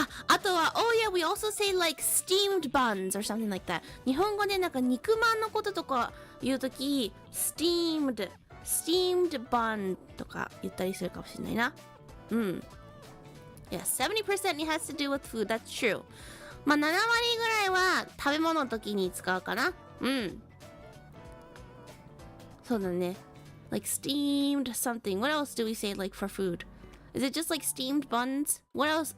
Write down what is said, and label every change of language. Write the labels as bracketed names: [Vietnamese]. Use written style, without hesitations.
[English] あとは、oh yeah, we also say like steamed buns or something like that. [Japanese] 日本語でなんか肉まんのこととか言うとき、steamed bun とか言ったりするかもしれないな。 [English] Yeah, 70% has to do with food. That's true. [Japanese] まあ、7割ぐらいは食べ物の時に使うかな。そうだね。 [English] Like steamed something. What else do we say like for food?Is it just like steamed buns? What else?